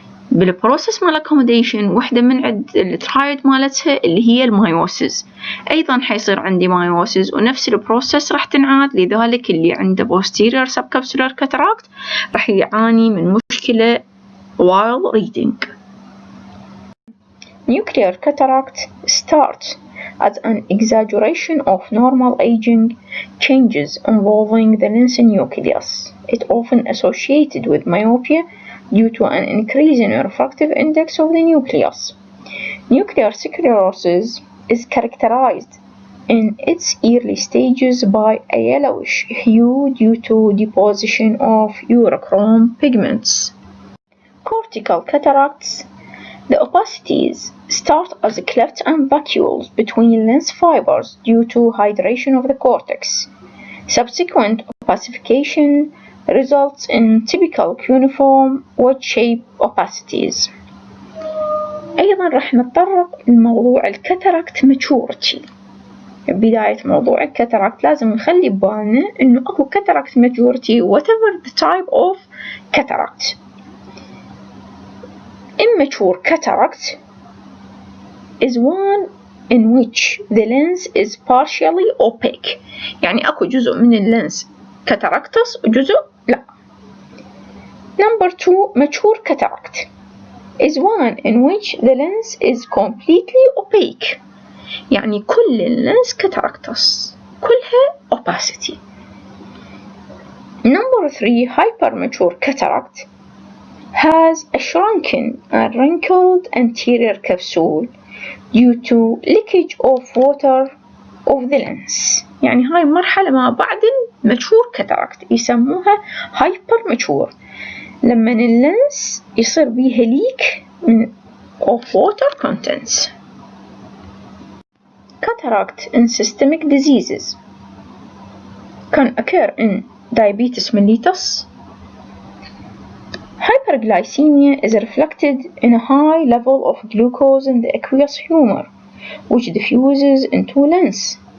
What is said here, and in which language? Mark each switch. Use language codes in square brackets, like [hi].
[ar] بالبروسس مال accommodation واحدة من عند الترايد مالتها اللي هي المايوسيس، أيضا حيصير عندي مايوسيس ونفس البروسس راح تنعاد. لذلك اللي عنده posterior subcapsular cataract راح يعاني من مشكلة [en] while reading. Nuclear cataract starts as an exaggeration of normal aging changes involving the lens nucleus. It often associated with myopia due to an increase in refractive index of the nucleus. Nuclear sclerosis is characterized in its early stages by a yellowish hue due to deposition of urochrome pigments. Cortical cataracts. The opacities start as clefts and vacuoles between lens fibers due to hydration of the cortex. Subsequent opacification results in typical cuneiform wedge-shaped opacities. [ar] أيضا راح نتطرق لموضوع الكاتاراكت maturity. بداية موضوع الكاتاراكت لازم نخلي ببالنا إنه أكو كاتاراكت maturity [en] whatever the type of cataract. Immature cataract is one in which the lens is partially opaque. [ar] يعني أكو جزء من اللينس كاتاراكتس وجزء لا. [en] Number 2, mature cataract is one in which the lens is completely opaque. [ar] يعني كل اللينس كاتاراكتس كلها opacity. [en] Number 3, hypermature cataract has a shrunken and wrinkled anterior capsule due to leakage of water of the lens. [ar] يعني هاي مرحلة ما بعد الماتشور كاتاراكت يسموها hypermature، لما اللينس يصير بيها [en] leak of water contents. Cataract in systemic diseases can occur in diabetes mellitus. Hyperglycemia is reflected in a high level of glucose in the aqueous humor, which diffuses into lens.